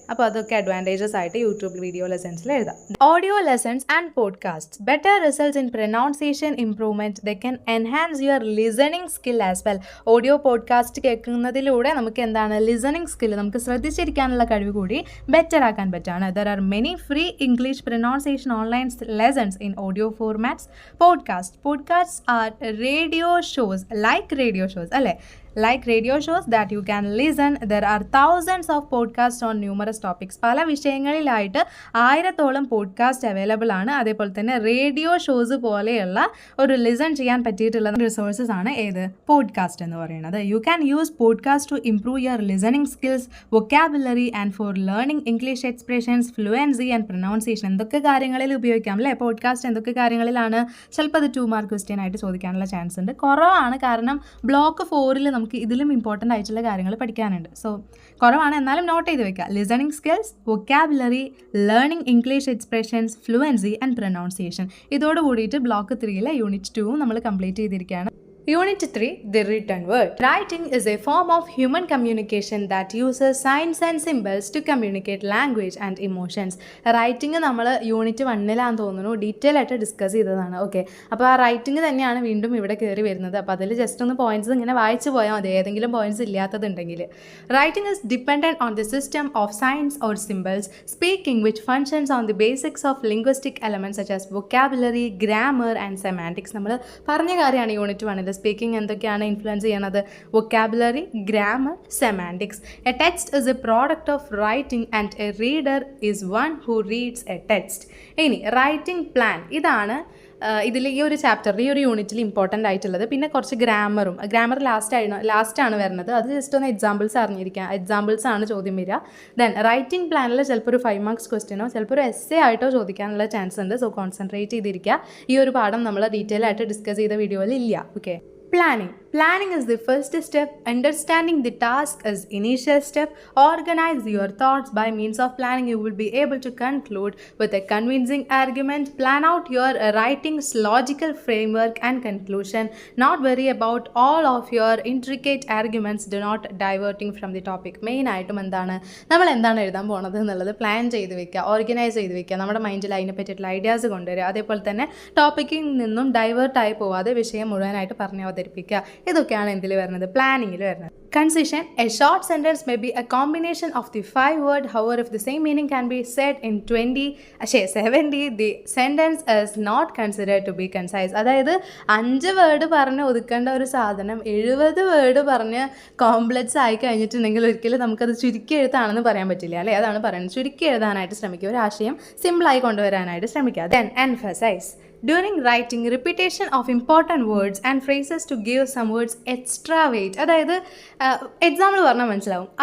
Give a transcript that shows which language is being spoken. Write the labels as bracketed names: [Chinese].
[Malayalam] അപ്പോൾ അതൊക്കെ അഡ്വാൻറ്റേജസ് ആയിട്ട് യൂട്യൂബ് വീഡിയോ ലെസൺസിൽ എഴുതാം. [English] Audio lessons and podcast, better results in pronunciation improvement, they can enhance your listening skill as well. [Malayalam] Audio podcast കേൾക്കുന്നതിലൂടെ നമുക്ക് എന്താണ് listening skill, നമുക്ക് ശ്രദ്ധിച്ചിരിക്കാനുള്ള കഴിവ് കൂടി ബെറ്റർ ആക്കാൻ പറ്റുകയാണ്. [English] There are many free English pronunciation online lessons in audio formats. Podcasts are radio shows, like radio shows അല്ലേ, like radio shows that you can listen. There are thousands of podcasts on numerous topics. [Malayalam] പല വിഷയങ്ങളിലായിട്ട് 1000ഓളം podcast available ആണ്. അതേപോലെ തന്നെ radio shows പോലെയുള്ള ഒരു listen ചെയ്യാൻ പറ്റിയിട്ടുള്ള resources ആണ് ഏത് പോഡ്കാസ്റ്റ് എന്ന് പറയുന്നത്. [English] You can use podcast to improve your listening skills, vocabulary and for learning English expressions, fluency and pronunciation. [Malayalam] എന്തൊക്കെ കാര്യങ്ങളിൽ ഉപയോഗിക്കാം അല്ലേ പോഡ്കാസ്റ്റ്, എന്തൊക്കെ കാര്യങ്ങളിലാണ്. ചിലപ്പോൾ അത് 2 മാർക്ക് ക്വസ്റ്റ്യൻ ആയിട്ട് ചോദിക്കാനുള്ള ചാൻസ് ഉണ്ട്. കുറവാണ്, കാരണം ബ്ലോക്ക് 4 നമുക്ക് ഇതിലും ഇമ്പോർട്ടൻ്റ് ആയിട്ടുള്ള കാര്യങ്ങൾ പഠിക്കാനുണ്ട്. സോ കുറവാണ്, എന്നാലും നോട്ട് ചെയ്ത് വെക്കുക. Listening skills, vocabulary, learning English expressions, fluency and pronunciation. ഇതോട് കൂടിയിട്ട് ബ്ലോക്ക് 3 യൂണിറ്റ് 2 നമ്മൾ കംപ്ലീറ്റ് ചെയ്തിരിക്കുകയാണ്. [English] Unit 3, the written word. Writing is a form of human communication that uses signs and symbols to communicate language and emotions. [Malayalam] Writing നമ്മൾ unit 1 തോന്നുന്നു detail ആയിട്ട് discuss ചെയ്തതാണ്. Okay, അപ്പോൾ ആ റൈറ്റിംഗ് തന്നെയാണ് വീണ്ടും ഇവിടെ കയറി വരുന്നത്. അപ്പോൾ അതിൽ ജസ്റ്റ് ഒന്ന് പോയിന്റ്സ് ഇങ്ങനെ വായിച്ചു പോയാൽ മതി, ഏതെങ്കിലും points ഇല്ലാത്തതുണ്ടെങ്കിൽ. [English] Writing is dependent on the system of signs or symbols. Speaking which functions on the basics of linguistic elements such as vocabulary, grammar and semantics. [Malayalam] നമ്മൾ പറഞ്ഞ കാര്യമാണ് യൂണിറ്റ് 1. സ്പീക്കിംഗ് എന്തൊക്കെയാണ് ഇൻഫ്ലുവൻസ് ചെയ്യണത്? [English] Vocabulary, grammar, semantics. A text is a product of writing and a reader is one who reads a text. [Malayalam] ഇനി writing plan, ഇതാണ് ഇതിൽ ഈ ഒരു ചാപ്റ്ററിൽ ഈ ഒരു യൂണിറ്റിൽ ഇമ്പോർട്ടൻ്റ് ആയിട്ടുള്ളത്. പിന്നെ കുറച്ച് ഗ്രാമർ ലാസ്റ്റാണ് വരുന്നത്. അത് ജസ്റ്റ് ഒന്ന് എക്സാമ്പിൾസ് അറിഞ്ഞിരിക്കുക. എക്സാമ്പിൾസ് ആണ് ചോദ്യം വരിക. ദെൻ റൈറ്റിംഗ് പ്ലാനിൽ ചിലപ്പോൾ ഒരു 5 മാർക്സ് ക്വസ്റ്റ്യനോ ചിലപ്പോൾ ഒരു എസ്സേ ആയിട്ടോ ചോദിക്കാനുള്ള ചാൻസ് ഉണ്ട്. സോ കോൺസെൻട്രേറ്റ് ചെയ്തിരിക്കുക. ഈ ഒരു പാഠം നമ്മൾ ഡീറ്റെയിൽ ആയിട്ട് ഡിസ്കസ് ചെയ്ത വീഡിയോയിൽ ഇല്ല. [English] Okay, Planning is the first step. Understanding the task is initial step. Organize your thoughts. By means of planning, you will be able to conclude with a convincing argument. Plan out your writing's logical framework and conclusion. Not worry about all of your intricate arguments. Do not diverting from the topic. [Malayalam] Main ആയിട്ടും നമ്മൾ എന്താണ് എഴുതാൻ പോകുന്നത് എന്നുള്ളത് plan ചെയ്ത് വെക്കുക, organise ചെയ്ത് വെക്കുക. നമ്മുടെ മൈൻഡിൽ അതിനെ പറ്റിയിട്ടുള്ള ഐഡിയാസ് കൊണ്ടുവരിക. അതേപോലെ തന്നെ ടോപ്പിക്കിൽ നിന്നും ഡൈവേർട്ടായി പോവാതെ വിഷയം മുഴുവനായിട്ട് പറഞ്ഞ് അവതരിപ്പിക്കുക. ഇതൊക്കെയാണ് എന്തിൽ വരുന്നത്? പ്ലാനിങ്ങിൽ വരുന്നത്. Concision. [English] A short sentence may be a combination of the 5 words. However, if the same meaning can be said in 70, the sentence is not considered to be concise. [Malayalam] അതായത് 5 വേർഡ് പറഞ്ഞ് ഒതുക്കേണ്ട ഒരു സാധനം 70 വേർഡ് പറഞ്ഞ് കോംപ്ലക്സ് ആയി കഴിഞ്ഞിട്ടുണ്ടെങ്കിൽ ഒരിക്കലും നമുക്കത് ചുരുക്കി എഴുതാണെന്ന് പറയാൻ പറ്റില്ല അല്ലേ. അതാണ് പറയുന്നത്. ചുരുക്കി എഴുതാനായിട്ട് ശ്രമിക്കുക, ഒരു ആശയം സിമ്പിളായി കൊണ്ടുവരാനായിട്ട് ശ്രമിക്കുക. [English] Then emphasize. During writing, repetition of important words and phrases to give some words extra weight. [Malayalam] അതായത് എക്സാമ്പിൾ പറഞ്ഞാൽ മനസ്സിലാവും.